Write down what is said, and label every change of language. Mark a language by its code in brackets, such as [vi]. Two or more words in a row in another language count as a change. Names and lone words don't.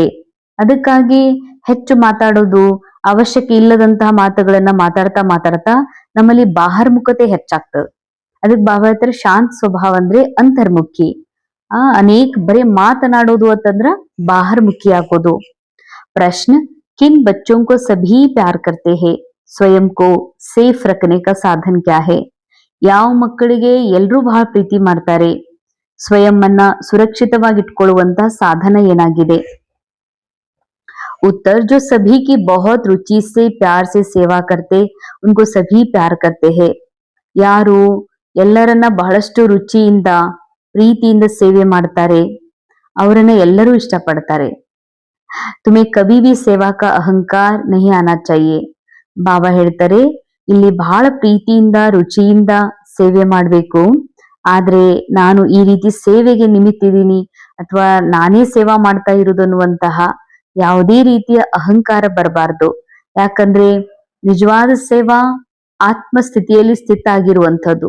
[kn] ಅದಕ್ಕಾಗಿ ಹೆಚ್ಚು ಮಾತಾಡೋದು, ಅವಶ್ಯಕ ಇಲ್ಲದಂತಹ ಮಾತುಗಳನ್ನ ಮಾತಾಡ್ತಾ ನಮ್ಮಲ್ಲಿ ಬಾಹರ್ಮುಖತೆ ಹೆಚ್ಚಾಗ್ತದೆ. ಅದಕ್ಕೆ ಬಾಬಾ ಹೇಳ್ತಾರೆ ಶಾಂತ ಸ್ವಭಾವ ಅಂದ್ರೆ ಅಂತರ್ಮುಖಿ. ಅನೇಕ ಬರೀ ಮಾತನಾಡೋದು ಅಂತಂದ್ರ ಬಾಹರ್ಮುಖಿ ಆಗೋದು. [hi] प्रश्न, किन बच्चों को सभी प्यार करते हैं? स्वयं को सेफ रखने का साधन क्या है? [kn] ಯಾವ ಮಕ್ಕಳಿಗೆ ಎಲ್ಲರೂ ಬಹಳ ಪ್ರೀತಿ ಮಾಡ್ತಾರೆ, ಸ್ವಯಂ ಅನ್ನ ಸುರಕ್ಷಿತವಾಗಿ ಇಟ್ಕೊಳ್ಳುವಂತ ಸಾಧನ ಏನಾಗಿದೆ? [hi] उत्तर, जो सभी की बहुत रुचि से प्यार से सेवा करते उनको सभी प्यार करते हैं. [kn] ಯಾರು ಎಲ್ಲರನ್ನ ಬಹಳಷ್ಟು ರುಚಿಯಿಂದ ಪ್ರೀತಿಯಿಂದ ಸೇವೆ ಮಾಡ್ತಾರೆ ಅವರನ್ನ ಎಲ್ಲರೂ ಇಷ್ಟಪಡ್ತಾರೆ. [hi] तुम्हें कभी भी सेवा का अहंकार नहीं आना चाहिए. [kn] ಬಾಬಾ ಹೇಳ್ತಾರೆ ಇಲ್ಲಿ ಬಹಳ ಪ್ರೀತಿಯಿಂದ ರುಚಿಯಿಂದ ಸೇವೆ ಮಾಡಬೇಕು. ಆದ್ರೆ ನಾನು ಈ ರೀತಿ ಸೇವೆಗೆ ನಿಮಿತ್ತಿದ್ದೀನಿ ಅಥವಾ ನಾನೇ ಸೇವಾ ಮಾಡ್ತಾ ಇರುವುದು ಅನ್ನುವಂತಹ ಯಾವುದೇ ರೀತಿಯ ಅಹಂಕಾರ ಬರಬಾರ್ದು. ಯಾಕಂದ್ರೆ ನಿಜವಾದ ಸೇವಾ ಆತ್ಮಸ್ಥಿತಿಯಲ್ಲಿ ಸ್ಥಿತ ಆಗಿರುವಂಥದ್ದು.